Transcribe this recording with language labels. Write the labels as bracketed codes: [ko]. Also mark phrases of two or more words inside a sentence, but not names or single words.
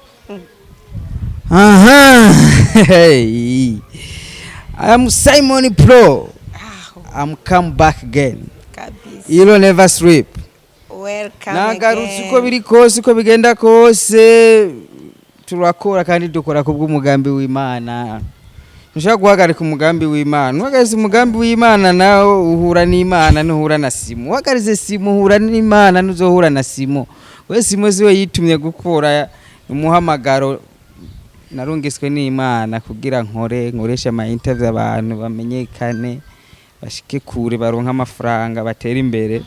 [en] Aha. Hey. I am Simon Pro. I'm come back again. You never sleep. Welcome. [rn] Nagarutse uko biri kose uko bigenda kose turakora kandi dukora kubw'umugambi w'Imana. Nshaka guhagarika umugambi w'Imana. Wagarize umugambi w'Imana nawo uhura n'Imana nuhura na Simo. Wagarize Simo uhura n'Imana nuzohura na Simo. We Simo ziwe yitumye gukora umuhamagaro narungiswe n'Imana kugira nkoresha ama interview abantu bamenyekane bashike kure baronka amafaranga batera imbere.